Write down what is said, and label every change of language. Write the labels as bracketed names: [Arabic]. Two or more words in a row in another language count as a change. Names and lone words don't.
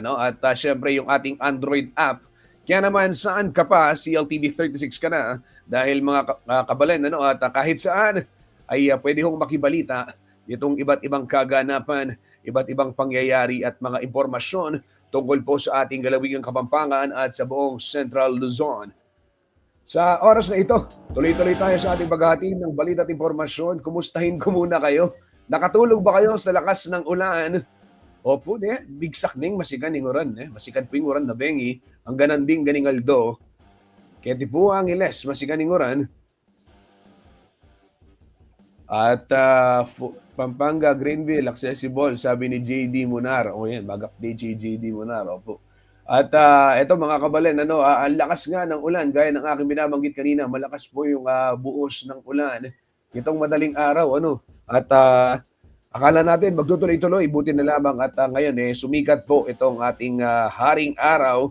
[Filipino] At syempre yung ating Android app. Kaya naman saan ka pa, CLTV 36 ka na, dahil mga kabalen, at kahit saan ay pwede hong makibalita itong iba't ibang kaganapan, iba't ibang pangyayari at mga impormasyon tungkol po sa ating lalawigang Kapampangan at sa buong Central Luzon. Sa oras na ito, tuloy-tuloy tayo sa ating paghahatid ng balita at impormasyon. Kumustahin ko muna kayo. Nakatulog ba kayo sa lakas ng ulan? Opo, [Pampanga] bigsak ning masikan ning uran. Masikan po yung uran na bengi. Ang gananding ganing aldo. Kaya po ang iles, masikan ning uran. [Filipino] At Pampanga, Greenville, accessible, sabi ni JD Munar. O yan, mag-update si JD Munar. Opo. At ito mga kabalen, ang lakas nga ng ulan, gaya ng aking binabanggit kanina, malakas po yung buos ng ulan itong madaling araw. At akala natin magtutuloy-tuloy, buti na lamang at ngayon sumikat po itong ating haring araw.